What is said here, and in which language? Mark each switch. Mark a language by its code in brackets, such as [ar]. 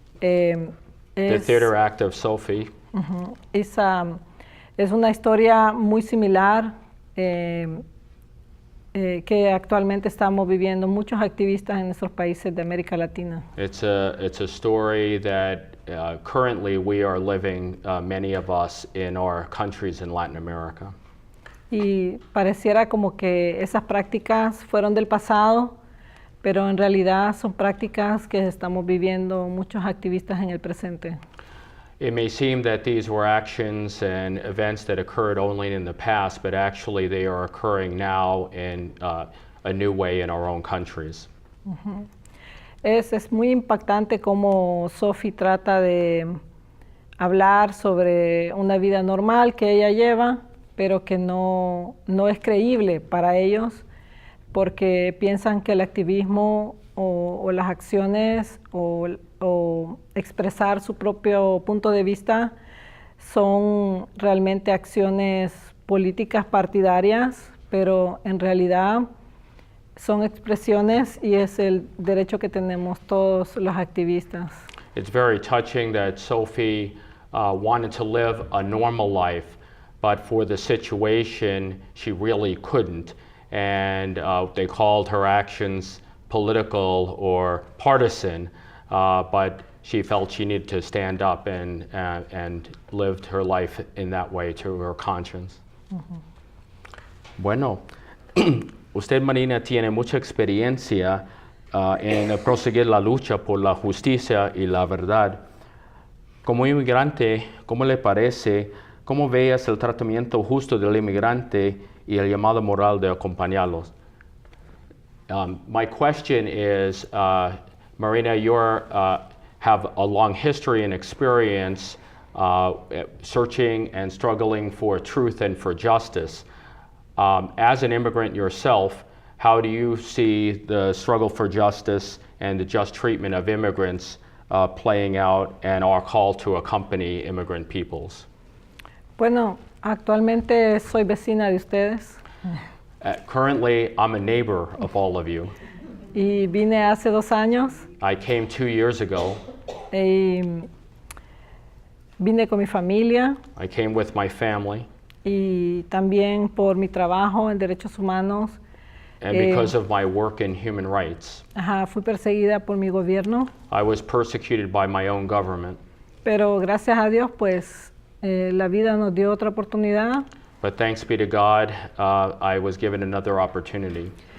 [en] The theater act of Sophie. [es] Es una historia muy similar que actualmente estamos viviendo muchos activistas en nuestros países de América Latina. [en] It's a story that currently we are living, many of us, in our countries in Latin America. [es] Y pareciera como que esas prácticas fueron del pasado, pero en realidad son prácticas que estamos viviendo muchos activistas en el presente. [en] It may seem that these were actions and events that occurred only in the past, but actually they are occurring now in a new way in our own countries. [es] Es muy impactante cómo Sophie trata de hablar sobre una vida normal que ella lleva, pero que no es creíble para ellos, porque piensan que el activismo o las acciones o expresar su propio punto de vista son realmente acciones políticas partidarias, pero en realidad son expresiones y es el derecho que tenemos todos los activistas. [en] It's very touching that Sophie wanted to live a normal life, but for the situation she really couldn't, and they called her actions political or partisan, but she felt she needed to stand up and lived her life in that way to her conscience. [es] Bueno, usted, Marina, tiene mucha experiencia en proseguir la lucha por la justicia y la verdad. Como inmigrante, ¿cómo le parece, cómo veas el tratamiento justo del inmigrante y el llamado moral de acompañarlos? [en] My question is, Marina, you have a long history and experience searching and struggling for truth and for justice. As an immigrant yourself, how do you see the struggle for justice and the just treatment of immigrants playing out and our call to accompany immigrant peoples? [es] Bueno, actualmente soy vecina de ustedes [en] Currently, I'm a neighbor of all of you. [es] y vine hace 2 años [en] I came 2 years ago. [es] y vine con mi familia [en] I came with my family, [es] y también por mi trabajo en derechos humanos. [en] and because of my work in human rights, [es] Fui perseguida por mi gobierno, [en] I was persecuted by my own government. [es] pero gracias a Dios, pues la vida nos dio otra oportunidad [en] But thanks be to God, I was given another opportunity.